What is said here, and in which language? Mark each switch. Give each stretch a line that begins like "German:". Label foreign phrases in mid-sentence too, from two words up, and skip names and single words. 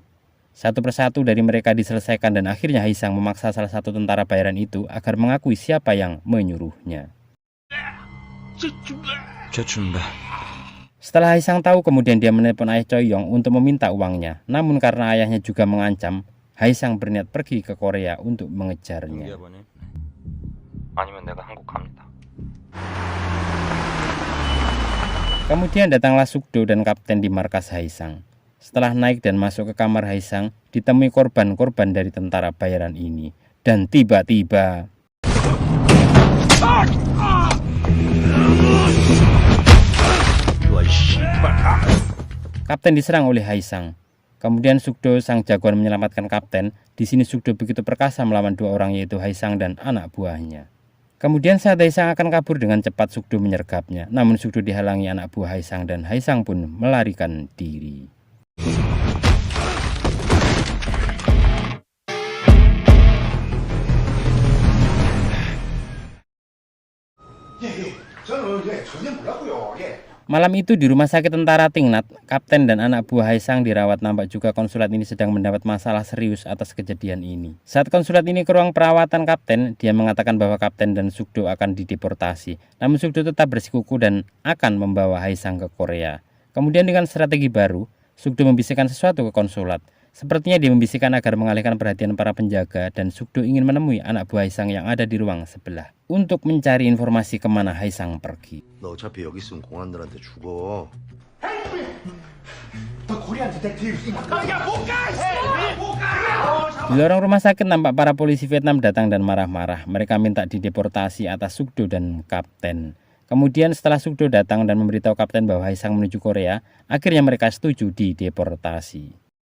Indonesian: Satu persatu dari mereka diselesaikan dan akhirnya Haisang memaksa salah satu tentara bayaran itu agar mengakui siapa yang menyuruhnya. Setelah Haisang tahu, kemudian dia menelpon ayah Choi-yong untuk meminta uangnya. Namun karena ayahnya juga mengancam, Haisang berniat pergi ke Korea untuk mengejarnya.
Korean: 아니면 내가 한국 갑니다.
Indonesian: Kemudian datanglah Sukdo dan kapten di markas Haisang. Setelah naik dan masuk ke kamar Haisang, ditemui korban-korban dari tentara bayaran ini. Dan tiba-tiba kapten diserang oleh Haisang. Kemudian Sukdo, sang jagoan, menyelamatkan kapten. Di sini Sukdo begitu perkasa melawan dua orang, yaitu Haisang dan anak buahnya. Kemudian saat Haisang akan kabur, dengan cepat Sukdo menyergapnya. Namun Sukdo dihalangi anak buah Haisang dan Haisang pun melarikan diri.
Korean: 저는 전혀 몰랐고요.
Indonesian: Malam itu di rumah sakit tentara Tingnat, kapten dan anak buah Haisang dirawat. Nampak juga konsulat ini sedang mendapat masalah serius atas kejadian ini. Saat konsulat ini ke ruang perawatan kapten, dia mengatakan bahwa kapten dan Sukdo akan dideportasi. Namun Sukdo tetap bersikuku dan akan membawa Haisang ke Korea. Kemudian dengan strategi baru, Sukdo membisikkan sesuatu ke konsulat. Sepertinya dia membisikkan agar mengalihkan perhatian para penjaga, dan Sukdo ingin menemui anak buah Haisang yang ada di ruang sebelah untuk mencari informasi kemana Haisang pergi.
Korean: 너 어차피 여기 있으면 공안들한테 죽어.
Indonesian: Di lorong rumah sakit nampak para polisi Vietnam datang dan marah-marah. Mereka minta dideportasi atas Sukdo dan kapten. Kemudian setelah Sukdo datang dan memberitahu kapten bahwa Haisang menuju Korea, akhirnya mereka setuju dideportasi.